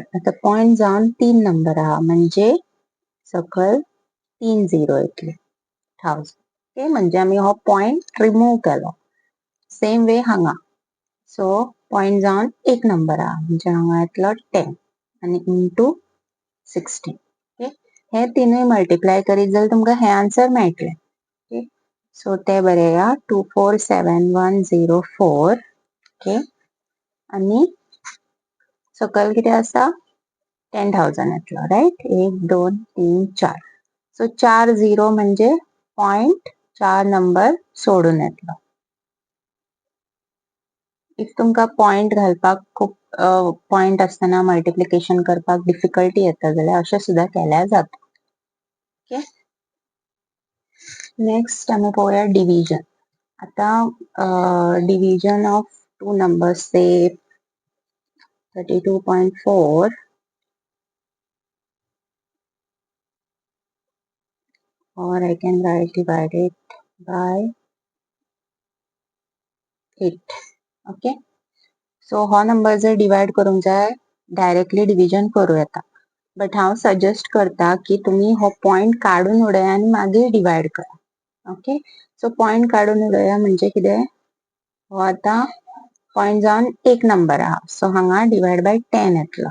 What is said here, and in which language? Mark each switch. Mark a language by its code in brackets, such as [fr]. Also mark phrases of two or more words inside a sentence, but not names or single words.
[kok] आता पॉइंट जाऊन 3 नंबर हा म्हणजे सकल 3 झिरो येतले 1000. ओके, म्हणजे आम्ही हो [en] point remove [kok] केलो. [en] same way [kok] हांगा. [en] so point [kok] जाऊन एक नंबर हा म्हणजे हांगा येतलो 10 आणि इंटू 16. ओके, हे तीनूय मल्टिप्लाय करीत जाल्यार तुमकां हे आन्सर मेळटले. [en] okay, so [kok] ते बरेया 247104. ओके, आणि सकल किती आसा 10,000 येतलो. राईट, 1, 2, 3, 4. सो 4 झिरो म्हणजे पॉइंट 4 नंबर सोडून येतलो. इफ तुमकां पॉइंट घालपाक खूप पॉइंट असताना मल्टिप्लिकेशन करपाक डिफिकल्टी येता जाल्यार अशें सुद्धा केल्यार जाता. [en] okay, next [kok] आम्ही पळोवया डिव्हिजन. [en] आता division of two numbers say 32.4 or I can write divided by 8. [kok] ओके, सो हो नंबर जर डिवाइड करूंक जाय डायरेक्टली डिव्हिजन करूं येता. बट हांव सजेस्ट करता की तुम्ही हो पॉइंट काढून उडया आणि मागीर डिवाइड करा. ओके, [en] so point [kok] काढून उडया म्हणजे कितें, हो आता पॉइंट जाऊन एक नंबर हा सो हांगा [en] divide by 10 [kok] येतलो.